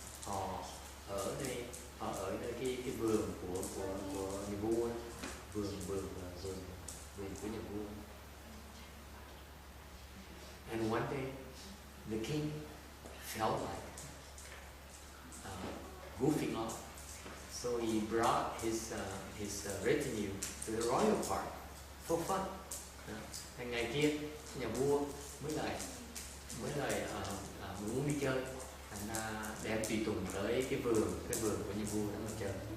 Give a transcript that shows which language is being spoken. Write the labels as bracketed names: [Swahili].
[Vietnamese] Họ ở đây cái vườn của nhà vua, vườn của nhà vua. [English] And one day, the king felt like goofing off, so he brought his retinue to the royal park for fun. [Vietnamese] Thành ngày kia, nhà vua mới lại muốn đi chơi, thành ra đem tùy tùng tới cái vườn của nhà vua để mà chơi.